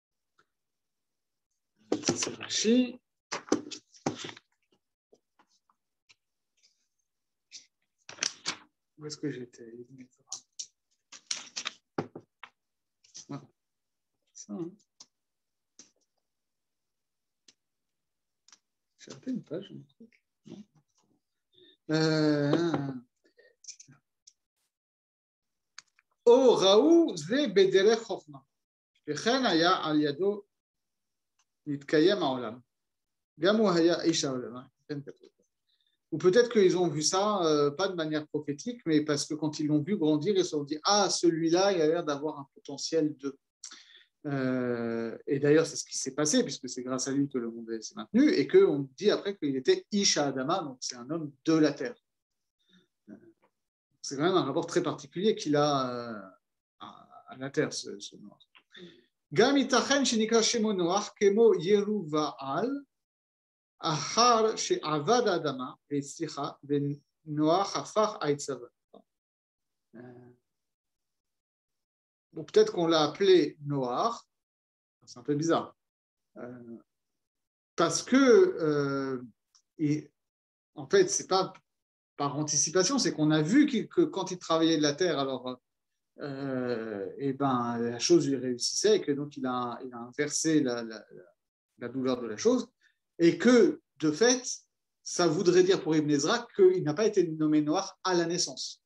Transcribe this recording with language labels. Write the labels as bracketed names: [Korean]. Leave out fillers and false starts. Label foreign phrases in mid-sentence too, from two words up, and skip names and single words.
[French] Ça, c'est Rashi. Où est-ce que j'étais? Voilà. Ça, hein. J'ai raté une page, un truc. Non. [Hebrew] או ראו זה בדרך חוכמה, וכן היה על ידו להתקיים העולם. גם הוא היה איש העולם. [French] Ou peut-être qu'ils ont vu ça, pas de manière prophétique, mais parce que quand ils l'ont vu grandir, ils se sont dit « Ah, celui-là, il a l'air d'avoir un potentiel de… » Et d'ailleurs, c'est ce qui s'est passé, puisque c'est grâce à lui que le monde s'est maintenu, et qu'on dit après qu'il était [Hebrew] איש האדמה, [French] donc c'est un homme de la terre. C'est quand même un rapport très particulier qu'il a à la terre, ce Noach. [Hebrew] גם יתכן שנקרא שמו נח כמו ירובעל אחר שעבד אדמה והצליח ונח הפך העצב. [French] Ou peut-être qu'on l'a appelé Noach, c'est un peu bizarre, parce que en fait, c'est pas par anticipation, c'est qu'on a vu que quand il travaillait de la terre, alors et ben, la chose lui réussissait et que donc il a inversé la douleur de la chose et que de fait, ça voudrait dire pour Ibn Ezra qu'il n'a pas été nommé Noach à la naissance.